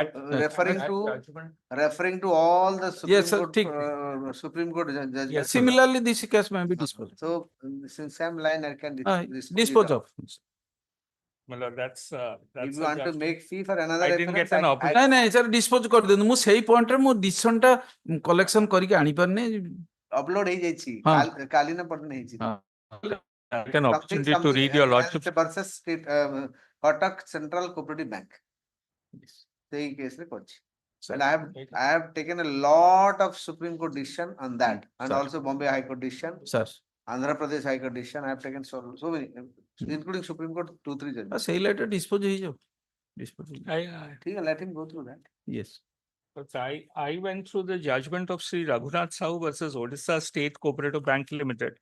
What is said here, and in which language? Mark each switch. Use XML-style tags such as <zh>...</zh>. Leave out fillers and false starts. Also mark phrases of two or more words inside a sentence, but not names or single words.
<en>that- referring that to judgment- all the Supreme Yes, sir, Court ठीक. Supreme Court judges Yes, similarly this case may be disposed so since same line I can dispose of My lord, that's if that's you a want to judgment. make fee for another I didn't reference, get an opportunity.</en> <or>ନାଇଁ ନାଇଁ ସାର୍ ଡିସ୍ପୋଜ କରିଦିଅନ୍ତୁ ମୁଁ ସେଇ ପଏଣ୍ଟରେ ମୁଁ ଡିସିସନ ଟା କଲେକ୍ସନ କରିକି ଆଣିପାରୁନି upload ହେଇଯାଇଛି ହଁ। କାଲି ନା ପରଦିନ ହେଇଛି ହଁ।</or> <en>I get an opportunity to read your lordship. versus state Kotak Central Cooperative Bank</en> <or>ସେଇ କେସ୍ ରେ କରିଛି</or> <en>And I have taken a lot of Supreme Court decision on that, and Sir. also Bombay High Court decision, Sir. Andhra Pradesh High Court decision. I have taken so many, including Supreme Court 2-3 judges. Say later dispose dispose. Let him go through that. Yes. But I went through the judgment of Sri Raghunath Sahu versus Odisha State Cooperative Bank Limited.</en>